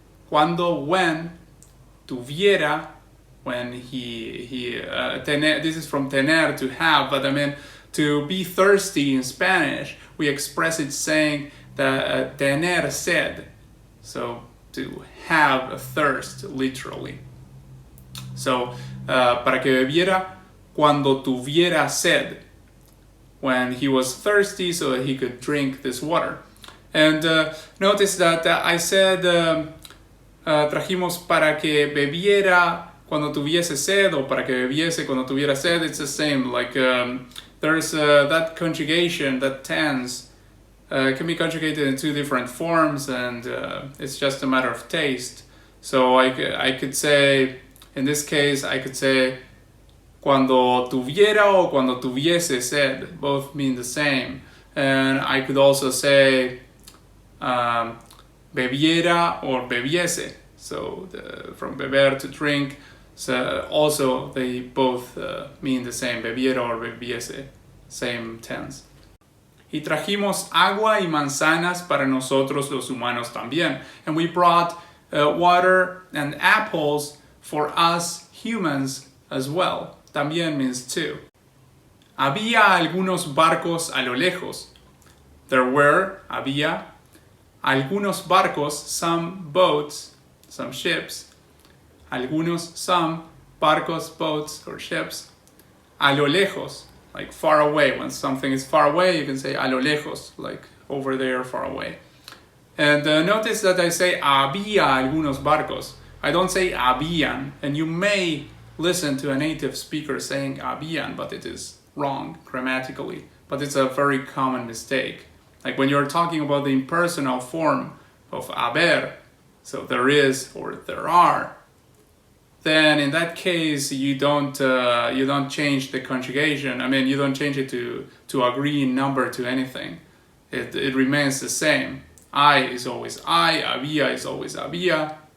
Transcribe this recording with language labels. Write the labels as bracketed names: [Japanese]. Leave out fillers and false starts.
[English] Cuando, when, tuviera, when this is from tener, to have, but I mean, to be thirsty in Spanish, we express it saying that tener sed, so to have a thirst, literally. So, [Spanish] para que bebiera cuando tuviera sed, [English] when he was thirsty so that he could drink this water. And notice that I said [Spanish] trajimos para que bebiera cuando tuviese sed, o para que bebiese cuando tuviera sed. [English] It's the same, like there's that conjugation, that tense, can be conjugated in two different forms, and it's just a matter of taste. So I could say, in this case, I could say [Spanish] cuando tuviera o cuando tuviese sed. [English] Both mean the same. And I could also say bebiera or bebiese. So from beber to drink. So also they both mean the same. Bebiera or bebiese. Same tense. [Spanish] Y trajimos agua y manzanas para nosotros los humanos también. [English] And we brought water and apples for us humans as well. También means too. [Spanish] Había algunos barcos a lo lejos. Había algunos barcos, [English] some boats, some ships. Some barcos, boats, or ships. [Spanish] A lo lejos, [English] like far away. When something is far away, you can say [Spanish] a lo lejos, [English] like over there, far away. And notice that I say [Spanish] había algunos barcos. [English] I don't say habían, and you may listen to a native speaker saying habían, but it is wrong grammatically. But it's a very common mistake. Like when you're talking about the impersonal form of haber, so there is or there are, then in that case you don't change the conjugation. I mean, you don't change it to a green number to anything. It remains the same. I is always I, había is always había.